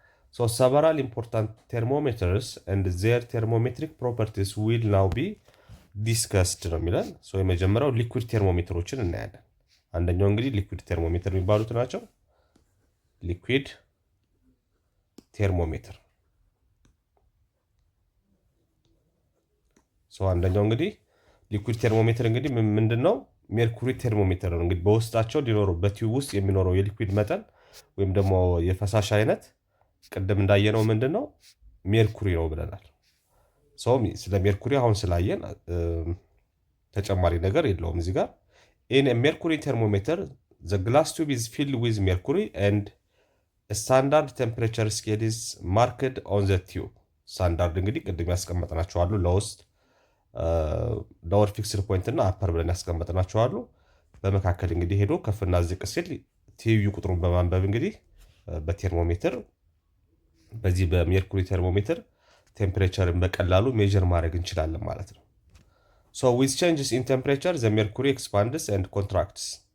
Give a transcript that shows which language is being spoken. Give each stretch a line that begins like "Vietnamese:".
English: So several important thermometers and their thermometric properties will now be discussed
Amharic: ነው የሚለን። የመጀመሪያው ሊኩዊድ ቴርሞሜትሮችን እናያለን። አንደኛው እንግዲህ ሊኩዊድ ቴርሞሜትር የሚባሉት ናቸው። ሊኩዊድ ቴርሞሜትር አንደኛው እንግዲህ ሊኩዊድ ቴርሞሜትር እንግዲህ ምንድነው? ሜርኩሪ ቴርሞሜትር ነው። እንግዲህ በውስጣቸው ሊኖረው በቲዩብ ውስጥ የሚኖረው የሊኩዊድ መጠን ወይም ደግሞ የፈሳሽ አይነት ቅድም እንዳየነው ምንድነው? ሜርኩሪ ነው ብለናል። ስለ ሜርኩሪ አሁን ስላየን ተጨማሪ ነገር የለውም እዚህ ጋር።
English: in a mercury thermometer the glass tube is filled with mercury and a standard temperature scale is marked on the tube.
Amharic: ስታንዳርድ እንግዲህ ቅድም ያስቀመጥናቸው አሉ ለውስጥ ሎወር ፊክስድ ፖይንት እና አፐር ብለን ያስቀመጥናቸው አሉ። በመካከል እንግዲህ ሄዶ ከፍና ዝቅ ሲል ቲዩ ቁጥሩን በማንበብ እንግዲህ በቴርሞሜትር በዚህ በሜርኩሪ ቴርሞሜትር ቴምፕሬቸርን በቀላሉ ሜጀር ማድረግ እንችላለን ማለት ነው።
English: So with changes in temperature the mercury expands and contracts.